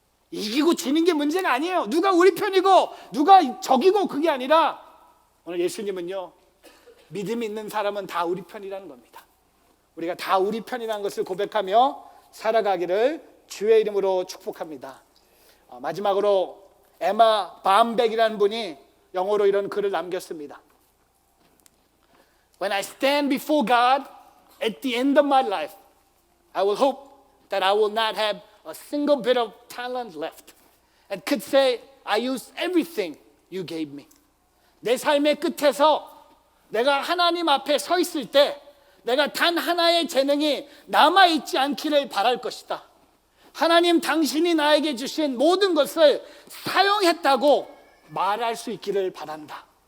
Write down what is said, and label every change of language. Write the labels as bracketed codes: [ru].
[ko] 이기고 지는 게 문제가 아니에요. 누가 우리 편이고 누가 적이고 그게 아니라 오늘 예수님은요, 믿음 있는 사람은 다 우리 편이라는 겁니다. 우리가 다 우리 편이라는 것을 고백하며 살아가기를 주의 이름으로 축복합니다. 마지막으로 에마 밤백이라는 분이 영어로 이런 글을 남겼습니다. [en] When I stand before God at the end of my life, I will hope that I will not have a single bit of talent left and could say, I used everything you gave me. [ko] 내 삶의 끝에서 내가 하나님 앞에 서 있을 때 내가 단 하나의 재능이 남아있지 않기를 바랄 것이다. 하나님 당신이 나에게 주신 모든 것을 사용했다고 말할 수 있기를 바란다.